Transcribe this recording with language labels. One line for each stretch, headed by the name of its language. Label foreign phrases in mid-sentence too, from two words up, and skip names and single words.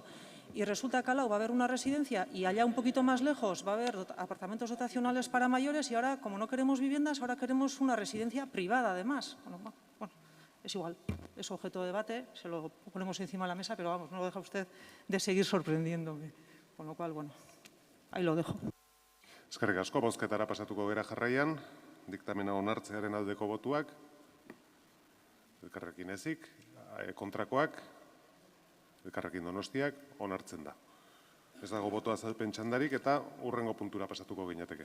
Spanish: Y resulta que al lado va a haber una residencia y allá un poquito más lejos va a haber apartamentos dotacionales para mayores y ahora, como no queremos viviendas, ahora queremos una residencia privada además. Bueno, es igual, es objeto de debate, se lo ponemos encima de la mesa, pero vamos, no deja usted de seguir sorprendiéndome. Con lo cual, bueno, ahí lo dejo.
Basque: Eskerrik asko, bozketara pasatuko gera jarraian, diktamena onartzearen aldeko botuak, Elkarrekin ezik, kontrakoak, Elkarrekin Donostiak, onartzen da. Ez dago boto azalpen txandarik eta hurrengo puntura pasatuko ginateke.